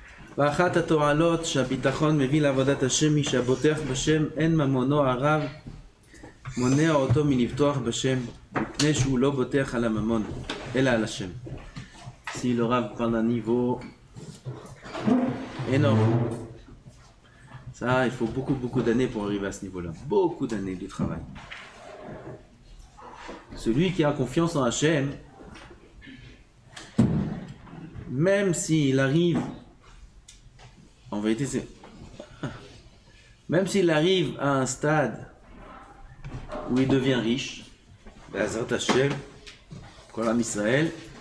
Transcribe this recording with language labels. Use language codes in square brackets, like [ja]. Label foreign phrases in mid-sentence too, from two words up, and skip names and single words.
[he] ואחת התועלות שהביטחון מביא לעבודת השם היא שהבוטח בשם אין ממונו הרב מונע אותו מלבטוח בשם מפני שהוא לא בוטח על הממון אלא על השם. [fr] Si le Rav prend un niveau énorme, ça il faut beaucoup d'années pour arriver à ce niveau-là, beaucoup d'années de travail. Celui qui a confiance en Hachem, même s'il arrive, en vérité c'est, même s'il arrive à un stade où il devient riche, [he] בעזרת השם, כל עם ישראל.